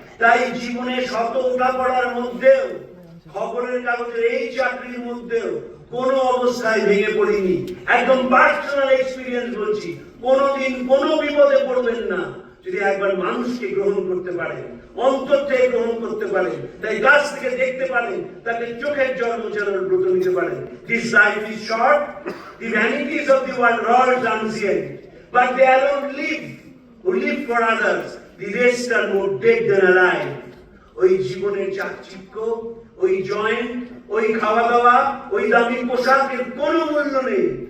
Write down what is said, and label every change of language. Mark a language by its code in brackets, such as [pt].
[bn] তাই জীবনে শত ওঠাপড়ার মধ্যেও, খবরের কাগজের এই চাকরির মধ্যেও কোন অবস্থায় ভেঙে পড়িনি। একদম পার্সোনাল এক্সপিরিয়েন্স বলছি, কোনোদিন কোনো বিপদে পড়বেন না যদি একবার মানুষকে গ্রহণ করতে পারেন, অন্তর থেকে গ্রহণ করতে পারেন, তাই কাছ থেকে দেখতে পারেন, তাকে চোখের জল মোছানোর ব্রত নিতে পারেন। [en] This life is short, the vanities of the world are transient, but they alone live who live for others, the rest are more dead than alive. [bn] ওই জীবনের চাকচিক্য, ওই জয়েন্ট, ওই খাওয়া দাওয়া, ওই দামি পোশাকের কোনো মূল্য নেই।